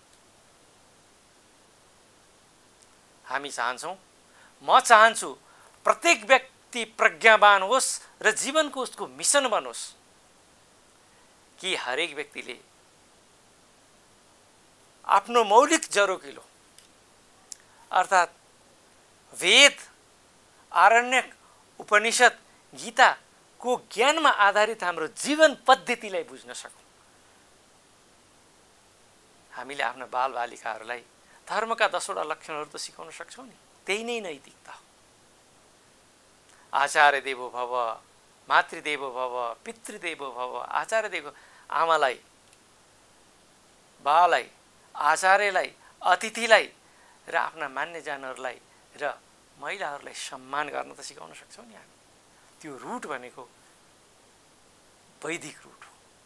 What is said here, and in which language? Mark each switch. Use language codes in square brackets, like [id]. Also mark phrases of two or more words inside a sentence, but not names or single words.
[ne] हामी चाहन्छौँ, म चाहन्छु प्रत्येक व्यक्ति प्रज्ञावान होस् र जीवनको उसको मिसन बनोस् कि हरेक व्यक्तिले आफ्नो मौलिक जरोकिलो अर्थात् वेद, आरण्यक, उपनिषद, गीताको ज्ञानमा आधारित हाम्रो जीवन पद्धतिलाई बुझ्न सकौँ। हामीले आफ्ना बालबालिकाहरूलाई धर्मका 10वटा लक्षणहरू त सिकाउन सक्छौँ नि, त्यही नै नैतिकता हो। [sa] आचार्य देवो भव, मातृदेवो भव, पितृदेवो भव। आचार्य देवो [ne] आमालाई, बालाई, आचार्यलाई, अतिथिलाई र आफ्ना मान्यजनहरूलाई र महिलाहरूलाई सम्मान गर्न त सिकाउन सक्छौँ नि हामी। त्यो रुट भनेको वैदिक रुट हो।